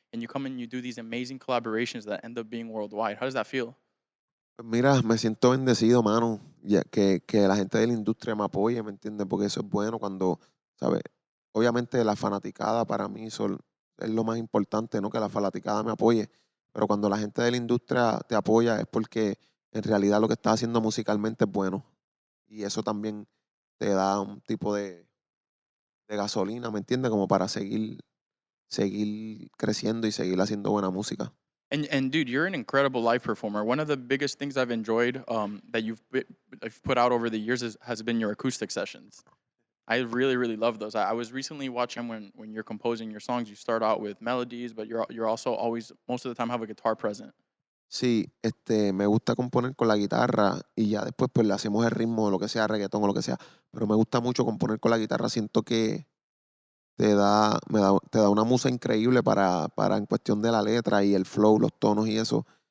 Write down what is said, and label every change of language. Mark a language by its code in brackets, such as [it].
[en] And you come and you do these amazing collaborations that end up being worldwide. How does that feel? [es] Pues mira, me siento bendecido, mano, ya que la gente de la industria me apoye, ¿me entiendes? Porque eso es bueno cuando, ¿sabes? Obviamente la fanaticada para mí es lo más importante, ¿no? Que la fanaticada me apoye. Pero cuando la gente de la industria te apoya es porque en realidad lo que estás haciendo musicalmente es bueno. Y eso también te da un tipo de gasolina, ¿me entiendes? Como para seguir creciendo y seguir haciendo buena música. [en] And dude, you're an incredible live performer. One of the biggest things I've enjoyed that you've put out over the years has been your acoustic sessions. I really, really love those. I was recently watching when you're composing your songs, you start out with melodies, but you're also always most of the time have a guitar present. [es] Sí, me gusta componer con la guitarra y ya después pues le hacemos el ritmo, lo que sea, reggaetón o lo que sea. Pero me gusta mucho componer con la guitarra. Siento que te da una musa increíble para en cuestión de la letra y el flow, los tonos y eso.